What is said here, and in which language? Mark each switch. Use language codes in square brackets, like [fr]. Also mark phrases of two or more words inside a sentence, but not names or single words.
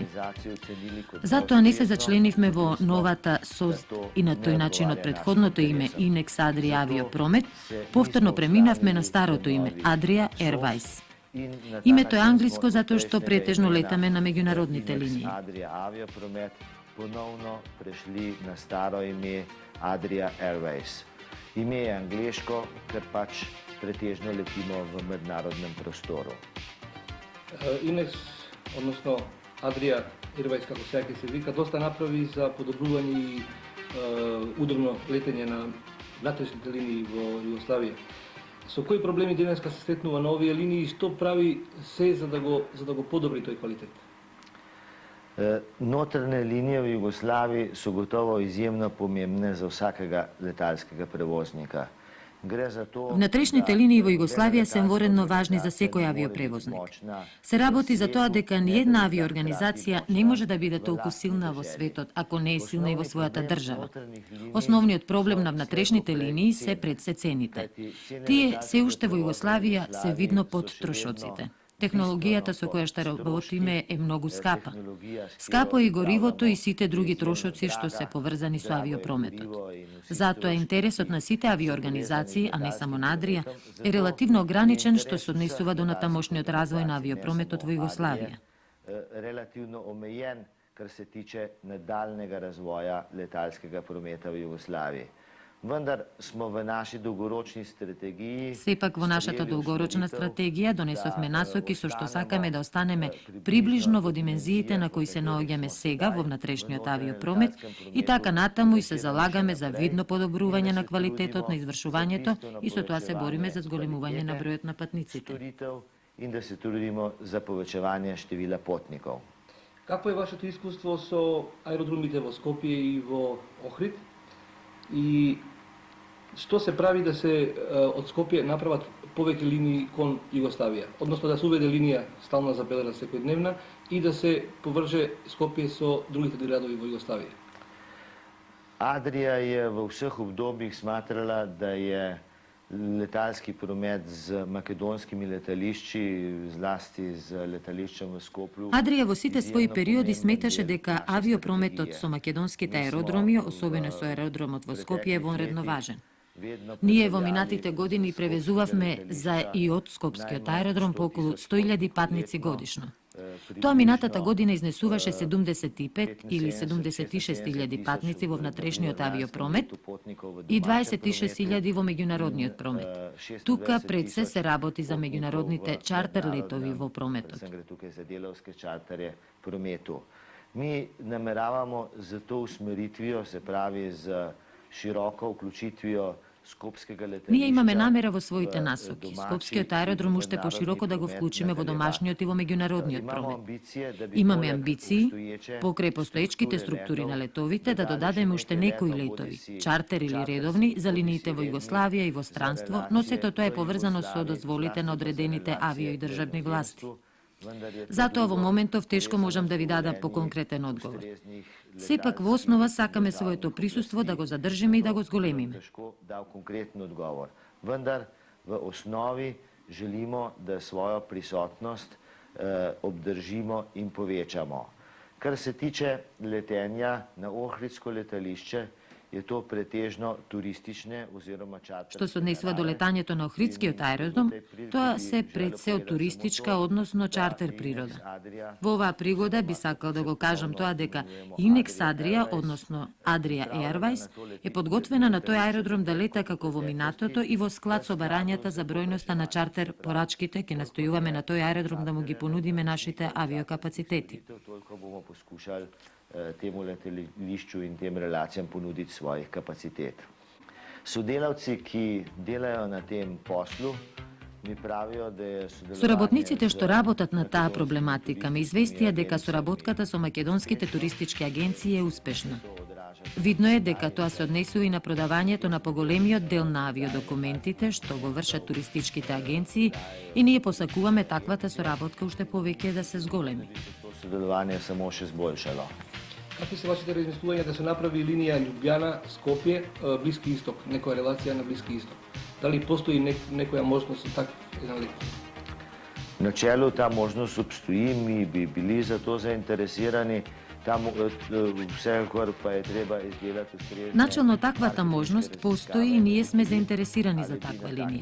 [mk] Затоа не се зачленивме во новата СОЗ и на тој начин од предходното име Инекс Адрија Авиопромет, повторно преминавме на старото име Adria Airways. Името е англиско затоа што претежно летаме на меѓународните линии. [sl] Ponovno prešli na staro ime Adria Airways. Ime je angleško, ker pač pretežno letimo v mednarodnem prostoru. [mk] Инекс, односно Adria Airways, како сега ќе се вика, доста направи за подобрување и удобно летење на внатрешните линии во Југославија. Со кои проблеми денеска се сретнува на овие линии и што прави се за да го подобри тој квалитет? [sl] Notrne linije v Jugoslaviji so gotovo izjemno pomembne za vsakega letalskega prevoznika. [mk] Внатрешните линии во Југославија се воредно важни за секој авиопревозник. Се работи за тоа дека ниедна авиоорганизација не може да биде толку силна во светот ако не е силна и во својата држава. Основниот проблем на внатрешните линии се пред се цените. Тие се уште во Југославија се видно под трошоците. Технологијата со која што работиме е многу скапа. Скапо е и горивото и сите други трошоци што се поврзани со авиопрометот. Затоа интересот на сите авиоорганизации, а не само на Адрија, е релативно ограничен што се однесува до натамошниот развој на авиопрометот во Југославија. [sl] Relativno omejen, kar se tiče nadaljnega razvoja letalskega prometa v Jugoslaviji. Vendar smo v naši dolgoročni strategiji... [mk] Сепак во нашата долгорочна стратегија донесовме насоки со што сакаме да останеме приближно во димензиите на кои се наоѓаме сега во внатрешниот авиопромет и така натаму и се залагаме за видно подобрување на квалитетот на извршувањето и со тоа се бориме за зголемување на бројот на патниците. [sl] In da se trudimo za povečevanje števila potnikov. [mk] Какво е вашето искуство со аеродромите во Скопје и во Охрид? И што се прави да се од Скопје направат повеќе линии кон Југославија, односно да се уведе линија стална забелена секојдневна и да се поврже Скопје со другите градови во Југославија? [sl] Adria je v vseh obdobjih smatrala, da je letalski promet z makedonskimi letališči, zlasti z letališčем v Skopju. [mk] Адрија во сите своји периоди сметаше дека авиопрометот со македонските аеродроми, особено со аеродромот во Скопје, е вонредно важен. Ние во минатите години превезувавме за и од Скопскиот аеродром по околу 100.000 патници годишно. Тоа минатата година изнесуваше 75 или 76.000 патници во внатрешниот авиопромет и 26.000 во меѓународниот промет. Тука пред се работи за меѓународните чартер летови во прометот. [sl] Mi nameravamo z to usmeritvijo, se pravi z široko vključitvijo Skopskega letališča. [mk] Ние имаме намера во своите насоки Скопскиот аеродром уште пошироко да го вклучиме во домашниот и во меѓународниот промет. Имаме амбиции, покрај постоечките структури на летовите, да додадеме уште некои летови, чартер или редовни, за линиите во Југославија и во странство, но сето тоа е поврзано со дозволите на одредените авио и државни власти. Затоа во моментов тешко можам да ви дадам по конкретен одговор. Сепак во основа сакаме своето присуство да го задржиме и да го зголемиме. Дал конкретен одговор. [sl] Vendar v osnovi želimo, da svojo prisotnost obdržimo in povečamo. Kar se tiče letenja na Ohridsko letališče, je to pretežno turistične oziroma čarter. [mk] Што се однесува до летањето на Охридскиот аеродром, тоа се пред се од туристичка, односно чартер природа. Во оваа пригода би сакал да го кажам тоа дека Инекс Адрија, односно Adria Airways, е подготвена на тој аеродром да лета како во минатото и во склад со барањата за бројноста на чартер порачките, ќе настојуваме на тој аеродром да му ги понудиме нашите авиокапацитети. [sl] Temu letališču in tem relacijam ponuditi svojih kapacitet. Sodelavci, ki delajo na tem poslu, mi pravijo, da je sodelovanje... [mk] Соработниците што работат на таа проблематика ме известија дека соработката со македонските туристички агенции е успешна. Видно е дека тоа се однесува и на продавањето на поголемиот дел на авиодокументите што го вршат туристичките агенции и ние посакуваме таквата соработка уште повеќе да се зголеми. [sl] Sodelovanje само še zboljšalo. [mk] Какви се вашите размислувања да се направи линија Љубљана, Скопје, Блиски Исток, некоја релација на Блиски Исток? Дали постои некоја можност за таков еден лет? [sl] Načelo ta možnost obstoji, mi bi bili za to zainteresirani. [mk] Начално таквата можност постои и ние сме заинтересирани за таква линија.